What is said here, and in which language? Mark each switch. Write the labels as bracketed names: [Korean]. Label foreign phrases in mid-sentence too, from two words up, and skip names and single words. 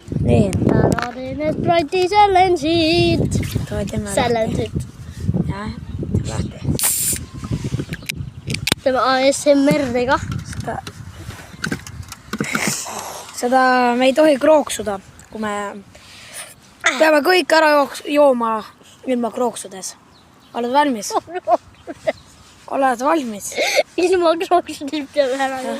[Finnish] Niin. Täällä on ne Sprite Challenge'it. Challenge'it. Jaa, lähtee. Tämä ASMR-iga. [Estonian] Seda me ei tohi krooksuda, kui me peame kõik ära jooma ilma krooksudes. Oled valmis? Oled valmis? Ilma krooksudest peab ära jooma.